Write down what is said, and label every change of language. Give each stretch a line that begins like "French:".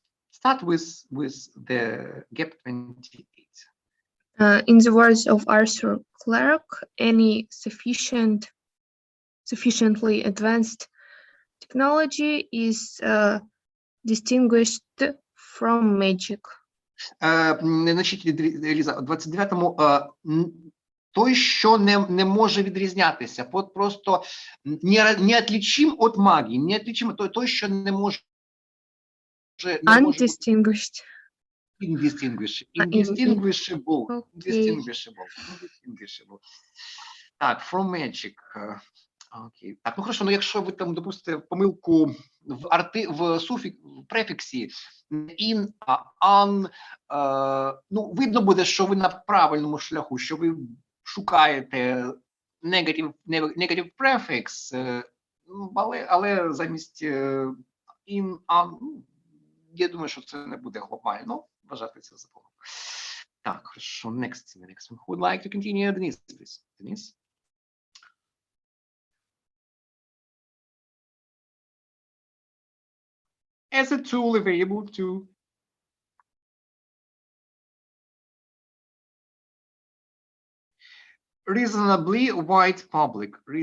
English: Start with the gap 28. In the words of Arthur Clarke, any sufficiently advanced technology is distinguished from magic.
Ukrainian: Значить, Ліза, у 29-му той, що не може відрізнятися, просто
Russian: неотличим
Ukrainian: від магії, неотличим той, що не може
English: Undistinguished. Indistinguishable. Okay. Indistinguishable. Так, from magic.
Ukrainian: Окей. Так, ну хорошо, ну якщо ви там допустите помилку в префіксі in, an, ну видно буде, що ви на правильному шляху, що ви шукаєте negative prefix, але замість in, an, я думаю, що це не буде глобально вважати це за помилку.
English: Так, хорошо, next one. Who would like to continue? Denise, please. Denise? As a tool available to reasonably wide public.